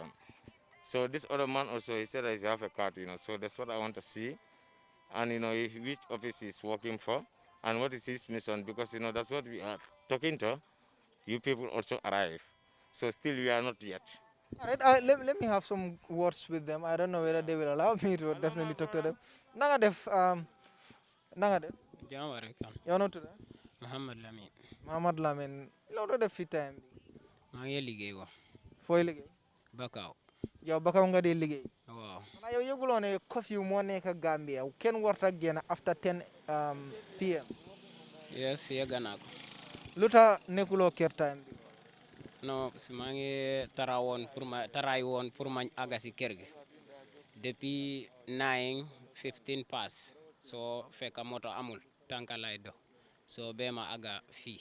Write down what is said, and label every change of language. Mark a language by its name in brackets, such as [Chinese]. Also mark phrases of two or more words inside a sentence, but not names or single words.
[English] So this other man also, he said that he have a card, so that's what I want to see. And, which office he's working for, and what is his mission, because, that's what we are talking to. You people also arrive. So still we are not yet. All right, let me have some words with them. I don't know whether they will allow me to definitely talk to them. [Wolof] Nanga def, nanga def. Jam wa rek am Yow noo tudd? Muhammad Lamin Mohamed Lamine. Yow doo def fi time bi. maa ngi liggéey wax Fooy liggéey? Bakaaw Yow Bakaw nga dee liggéey. waaw Xanaa yow yëguloo ne curfew moo nekk Gambia kenn warta génn [English] after 10 PM. [Wolof] yes yegg naa ko Lu tax nekkuloo kër time bi? non si maa ngi taraay woon pour ma àgga si kër gi depuis 9:15 pass soo fekka moto amul tànka lay dox soo bee ma àgga fii